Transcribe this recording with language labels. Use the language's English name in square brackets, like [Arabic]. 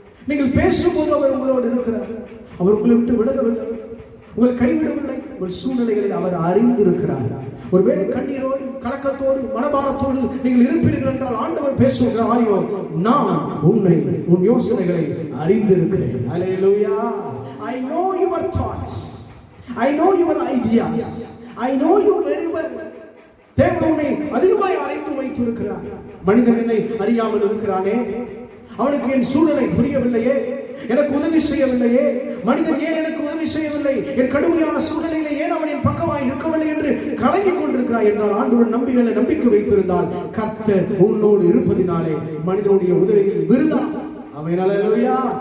[Tamil] நீங்கள் பேசும்போது அவர் உங்களோடு இருக்கிறார். அவர் உங்களை விட்டு விலகவில்லை, உங்களை கைவிடவில்லை. உங்கள் சூழ்நிலைகளை அவர் அறிந்திருக்கிறார். ஒருவேளை கண்ணீரோடு கலக்கத்தோடு மனபாரத்தோடு நீங்கள் இருப்பீர்கள் என்றால் ஆண்டவர் பேசுகிறாயோ, நான் உன்னை உன் யோசனைகளை அறிந்திருக்கிறேன். அல்லேலூயா. [English] I know your thoughts, I know your ideas, I know you very well. [Tamil] தேவன் உன்னை அதிகமாய் அறிந்து வைத்திருக்கிறார். மனிதன் என்னை அறியாமல் இருக்கிறானே, அவனுக்கு என் சூழலை புரியவில்லையே, எனக்கு உதவி செய்யவில்லையே, மனிதன் ஏன் எனக்கு உதவி செய்யவில்லை, என் கடுமையான சூழ்நிலையிலே ஏன் அவன் என் பக்கமாய் நிற்கவில்லை என்று கலங்கிக் கொண்டிருக்கிறாய் என்றால் ஆண்டவர் நம்பிக்கை வைத்திருந்தால் கர்த்தர் உன்னோடு இருப்பதினாலே மனிதனுடைய உதவிகள் விருதா. ஆமென். அல்லேலூயா.